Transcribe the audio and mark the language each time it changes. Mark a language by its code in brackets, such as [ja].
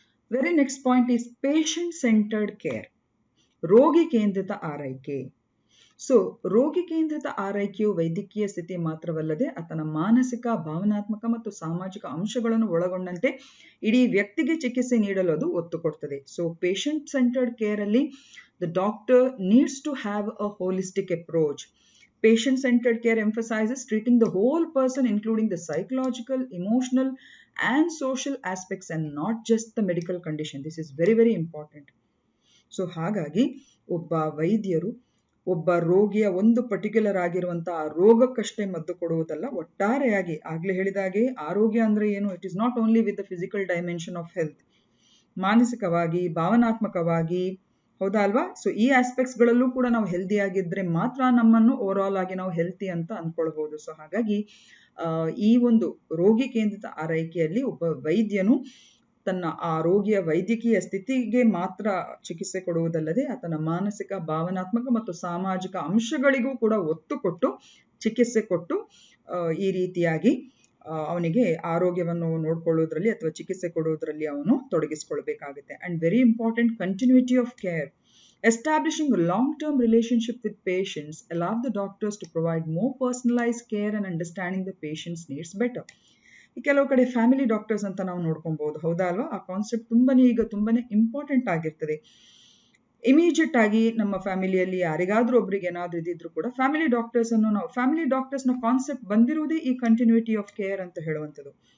[en] very next point is patient centered care, [kn] ರೋಗಿ ಕೇಂದ್ರಿತ ಆರೈಕೆ. ಸೊ ರೋಗಿ ಕೇಂದ್ರಿತ ಆರೈಕೆಯು ವೈದ್ಯಕೀಯ ಸ್ಥಿತಿ ಮಾತ್ರವಲ್ಲದೆ ಆತನ ಮಾನಸಿಕ, ಭಾವನಾತ್ಮಕ ಮತ್ತು ಸಾಮಾಜಿಕ ಅಂಶಗಳನ್ನು ಒಳಗೊಂಡಂತೆ ಇಡೀ ವ್ಯಕ್ತಿಗೆ ಚಿಕಿತ್ಸೆ ನೀಡಲು ಅದು ಒತ್ತು ಕೊಡ್ತದೆ. [en] So patient centered care ಅಲ್ಲಿ the doctor needs to have a holistic approach. Patient-centered care emphasizes treating the whole person, including the psychological, emotional, and social aspects, and not just the medical condition. This is very, very important. [kn] So, ಹಾಗಾಗಿ ಒಬ್ಬ ವೈದ್ಯರು ಒಬ್ಬ ರೋಗಿಯ ಒಂದು particular ಆಗಿರುವಂತಹ ರೋಗಕ್ಕಷ್ಟೇ ಮದ್ದು ಕೊಡುವುದಲ್ಲ, ಒಟ್ಟಾರೆಯಾಗಿ ಆಗ್ಲೇ ಹೇಳಿದಾಗೆ ಆರೋಗ್ಯ ಅಂದ್ರೆ ಏನು, [en] it is not only with the physical dimension of health, [kn] ಮಾನಸಿಕವಾಗಿ, ಭಾವನಾತ್ಮಕವಾಗಿ, ಹೌದಾ ಅಲ್ವಾ? ಸೊ ಈ ಆಸ್ಪೆಕ್ಟ್ಸ್ ಗಳಲ್ಲೂ ಕೂಡ ನಾವು ಹೆಲ್ದಿ ಆಗಿದ್ರೆ ಮಾತ್ರ ನಮ್ಮನ್ನು ಓವರ್ ಆಲ್ ಆಗಿ ನಾವು ಹೆಲ್ತಿ ಅಂತ ಅನ್ಕೊಳ್ಬಹುದು. ಸೊ ಹಾಗಾಗಿ ಈ ಒಂದು ರೋಗಿ ಕೇಂದ್ರಿತ ಆರೈಕೆಯಲ್ಲಿ ಒಬ್ಬ ವೈದ್ಯನು ತನ್ನ ಆ ರೋಗಿಯ ವೈದ್ಯಕೀಯ ಸ್ಥಿತಿಗೆ ಮಾತ್ರ ಚಿಕಿತ್ಸೆ ಕೊಡುವುದಲ್ಲದೆ ಆತನ ಮಾನಸಿಕ, ಭಾವನಾತ್ಮಕ ಮತ್ತು ಸಾಮಾಜಿಕ ಅಂಶಗಳಿಗೂ ಕೂಡ ಒತ್ತು ಕೊಟ್ಟು ಚಿಕಿತ್ಸೆ ಕೊಟ್ಟು ಈ ರೀತಿಯಾಗಿ ಅವನಿಗೆ ಆರೋಗ್ಯವನ್ನು ನೋಡ್ಕೊಳ್ಳೋದ್ರಲ್ಲಿ ಅಥವಾ ಚಿಕಿತ್ಸೆ ಕೊಡೋದ್ರಲ್ಲಿ ಅವನು ತೊಡಗಿಸ್ಕೊಳ್ಬೇಕಾಗುತ್ತೆ. [en] And very important, continuity of care. Establishing a long-term relationship with patients allow the doctors to provide more personalized care and understanding the patient's needs better. [kn] ಕೆಲವು ಕಡೆ ಫ್ಯಾಮಿಲಿ ಡಾಕ್ಟರ್ಸ್ ಅಂತ ನಾವು ನೋಡ್ಕೊಬಹುದು, ಹೌದಾ ಅಲ್ವಾ? ಆ ಕಾನ್ಸೆಪ್ಟ್ ತುಂಬಾನೇ ಇಂಪಾರ್ಟೆಂಟ್ ಆಗಿರ್ತದೆ. ಇಮಿಡಿಯೇಟ್ ಆಗಿ ನಮ್ಮ ಫ್ಯಾಮಿಲಿಯಲ್ಲಿ ಯಾರಿಗಾದ್ರೂ ಒಬ್ರಿಗೆ ಏನಾದ್ರೂ ಇದ್ದಿದ್ರು ಕೂಡ ಫ್ಯಾಮಿಲಿ ಡಾಕ್ಟರ್ಸ್ನ ಕಾನ್ಸೆಪ್ಟ್ ಬಂದಿರುವುದೇ ಈ ಕಂಟಿನ್ಯೂಟಿ ಆಫ್ ಕೇರ್ ಅಂತ ಹೇಳುವಂಥದ್ದು.